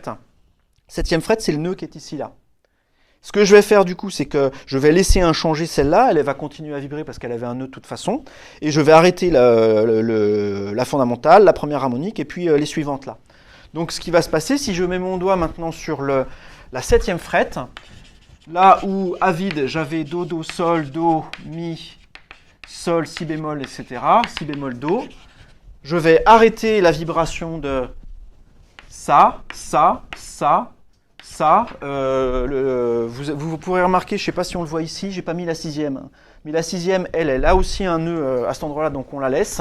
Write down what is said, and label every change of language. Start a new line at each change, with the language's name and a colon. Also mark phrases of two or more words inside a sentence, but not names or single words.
French: 7e fret, c'est le nœud qui est ici, là. Ce que je vais faire du coup, c'est que je vais laisser inchangée celle-là, elle va continuer à vibrer parce qu'elle avait un nœud de toute façon, et je vais arrêter la fondamentale, la première harmonique, et puis les suivantes là. Donc ce qui va se passer, si je mets mon doigt maintenant sur la 7e fret, là où à vide j'avais do, do, sol, do, mi, sol, si bémol, etc., si bémol, do, je vais arrêter la vibration de ça, ça, ça, ça, vous pourrez remarquer, je ne sais pas si on le voit ici, j'ai pas mis la 6e. Mais la 6e, elle a aussi un nœud à cet endroit-là, donc on la laisse.